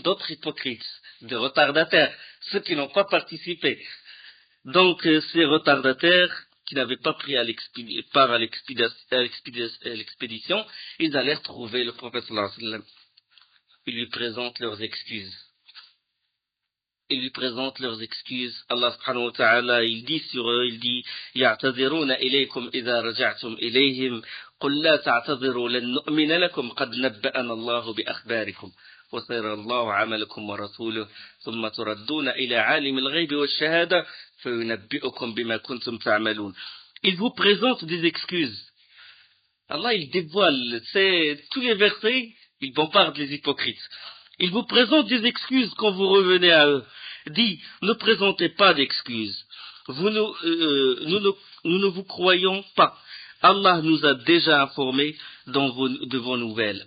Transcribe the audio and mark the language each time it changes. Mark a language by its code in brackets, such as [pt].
[fr] D'autres hypocrites, des retardataires, ceux qui n'ont pas participé. Donc, ces retardataires qui n'avaient pas pris part à l'expédition, ils allèrent trouver le prophète sallallahu alayhi wa sallam. Ils lui présentent leurs excuses. ils lui présentent leurs excuses. Allah subhanahu wa ta'ala, il dit [ar] sur eux, il dit يَعْتَذِرُونَ إِلَيْكُمْ إِذَا رَجَعْتُمْ إِلَيْهِمْ قُلْ لَا تَعْتَذِرُوا لَن نُؤْمِنَ لَكُمْ قَدْ نَبَّأَنَا اللَّهُ بِأَخْبَارِكُمْ وَسَيَرَى اللَّهُ عَمَلَكُمْ وَرَسُولُهُ ثُمَّ تُرَدُّونَ إِلَى عَالِمِ الْغَيْبِ وَالشَّهَادَةِ فَيُنَبِّئُكُم بِمَا كُنتُمْ تَعْمَلُونَ. [fr] Il vous présente des excuses. Allah, il dévoile, c'est tous les versets, il bombarde les hypocrites. Il vous présente des excuses quand vous revenez à eux. Dit, ne présentez pas d'excuses. Nous ne vous croyons pas. Allah nous a déjà informés de vos nouvelles.